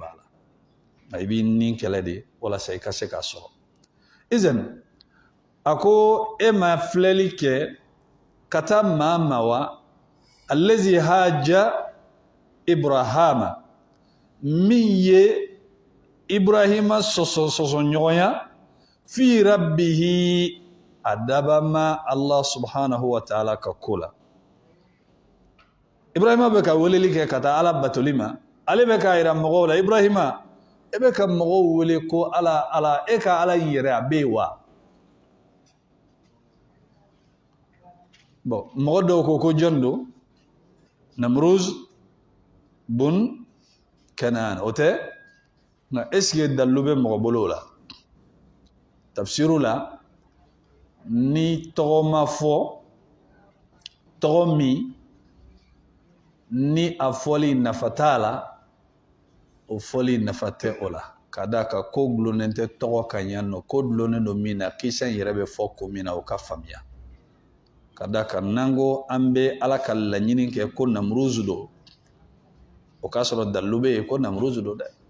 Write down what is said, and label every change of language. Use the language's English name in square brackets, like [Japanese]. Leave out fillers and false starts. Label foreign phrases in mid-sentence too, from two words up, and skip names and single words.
[Bambara] b'a la nka i b'i ni kɛlɛ de walasa i ka se k'a sɔrɔ izan a ko e ma filɛli kɛ ka taa maa ma [Arabic] والذي حاج إبراهيم [Bambara] min ye ibrahima sɔsɔɲɔgɔnya [Arabic] في ربه [Bambara] a dabama Allah [Arabic] سبحانه وتعالى [Bambara] ka ko la ibrahima bɛ ka weleli kɛ ka taa ala batoli ma ale bɛ ka yira mɔgɔw la ibrahima e bɛ ka mɔgɔw wele ko ala e ka ala in yɛrɛ a bɛ yen wa bon mɔgɔ dɔw ko jɔn don Namruz bun Kanaan o tɛ nka [French] est-ce que [Bambara] dalilu bɛ mɔgɔ bolo la tafsiru la ni tɔgɔ ma fɔ tɔgɔ min ni a fɔli nafa t'a la o fɔli nafa tɛ o la ka d'a kan ko gulonnen tɛ tɔgɔ kan yan nɔ ko gulonnen don min na kisa in yɛrɛ bɛ fɔ ko min na o ka faamuya ka d'a kan n'an ko an bɛ ala ka laɲini kɛ ko Namruz don o k'a sɔrɔ dalilu bɛ yen ko Namruz don dɛ